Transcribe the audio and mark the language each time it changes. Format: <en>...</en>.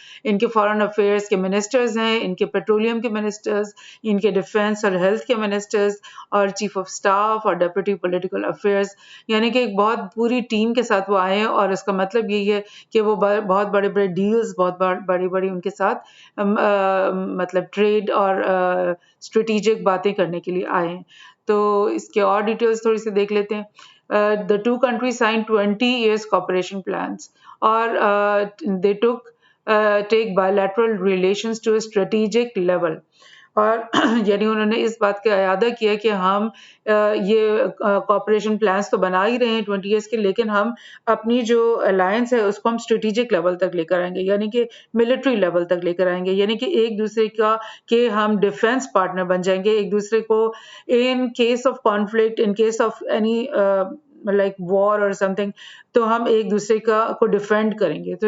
<ur>ان کے foreign affairs کے ministers ہیں, ان کے پیٹرولیم کے منسٹرز, ان کے ڈیفنس اور ہیلتھ کے منسٹرز, اور چیف آف سٹاف اور ڈیپٹی پولیٹیکل افیئرز, یعنی کہ ایک بہت پوری ٹیم کے ساتھ وہ آئے ہیں. اور اس کا مطلب یہی ہے کہ وہ بہت بڑے بڑے ڈیلز, بہت بڑی ان کے ساتھ مطلب ٹریڈ اور اسٹریٹجک باتیں کرنے کے لیے آئے ہیں. تو اس کے اور ڈیٹیلز تھوڑی سی دیکھ لیتے ہیں.</ur> <en>The two countries signed 20 years cooperation plans, or they take bilateral relations to a strategic level.</en> <ur>اور یعنی انہوں نے اس بات کا اعادہ کیا کہ ہم یہ کوآپریشن پلانس تو بنا ہی رہے ہیں 20 ایئرس کے, لیکن ہم اپنی جو الائنس ہے اس کو ہم اسٹریٹجک لیول تک لے کر آئیں گے, یعنی کہ ملٹری لیول تک لے کر آئیں گے, یعنی کہ ایک دوسرے کا کہ ہم ڈیفense پارٹنر بن جائیں گے ایک دوسرے کو</ur> <en>in case of conflict, in case of any like war or something,</en> <ur>تو ہم ایک دوسرے کو ڈیفینڈ کریں گے.</ur>